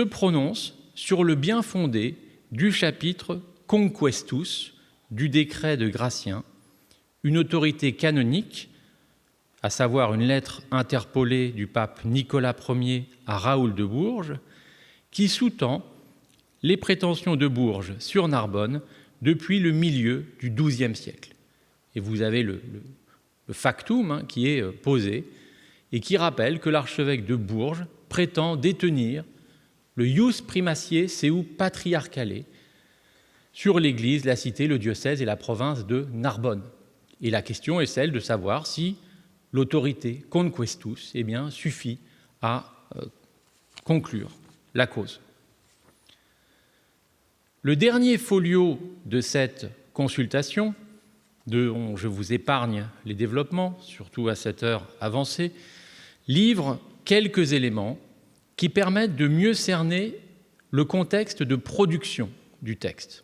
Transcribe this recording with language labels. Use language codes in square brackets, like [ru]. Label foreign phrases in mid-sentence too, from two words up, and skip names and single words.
[fr] prononce sur le bien fondé du chapitre Conquestus du décret de Gratien, une autorité canonique, à savoir une lettre interpolée du pape Nicolas Ier à Raoul de Bourges, qui sous-tend les prétentions de Bourges sur Narbonne depuis le milieu du XIIe siècle. Et vous avez le factum qui est posé et qui rappelle que l'archevêque de Bourges prétend détenir le [la] ius primatiae seu patriarcale [fr] sur l'Église, la cité, le diocèse et la province de Narbonne. Et la question est celle de savoir si l'autorité conquestus suffit à conclure la cause. Le dernier folio de cette consultation, dont je vous épargne les développements, surtout à cette heure avancée, livre quelques éléments qui permettent de mieux cerner le contexte de production du texte.